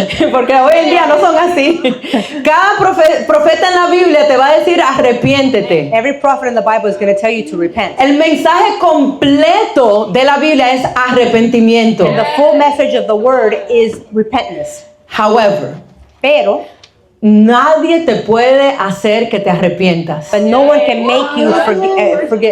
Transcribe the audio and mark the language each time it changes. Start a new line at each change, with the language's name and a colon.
Spanish: Porque hoy en día no son así. Cada profeta en la Biblia te va a decir arrepiéntete.
English: Every prophet in the Bible is going to tell you to repent.
Spanish: El mensaje completo de la Biblia es arrepentimiento.
English: The full message of the word is repentance. However,
Spanish: Pero, nadie te puede hacer que te arrepientas.
English: but no one can make you repentance.